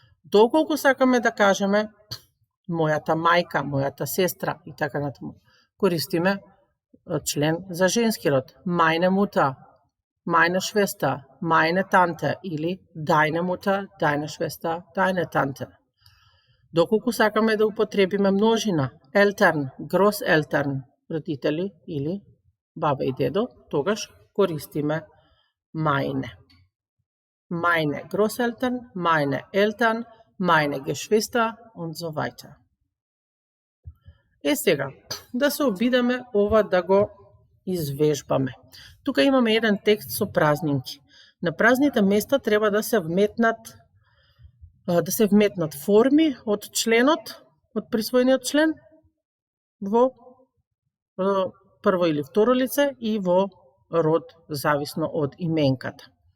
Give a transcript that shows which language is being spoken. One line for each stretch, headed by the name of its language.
Macedonian: Доколку сакаме да кажеме мојата мајка, мојата сестра и така натаму, користиме член за женски род.
German: Meine Mutter, meine Schwester, meine Tante или deine Mutter, deine Schwester, deine Tante.
Macedonian: Доколку сакаме да употребиме множина,
German: Eltern, Großeltern,
Macedonian: родители или баба и дедо, тогаш користиме meine.
German: Meine Großeltern, meine Eltern, meine Geschwister und so weiter.
Macedonian: Сега, да се обидеме ова да го извежбаме. Тука имаме еден текст со празнинки. На празните места треба да се вметнат форми од членот, од присвоениот член во прво или второ лице и во род зависно од именката.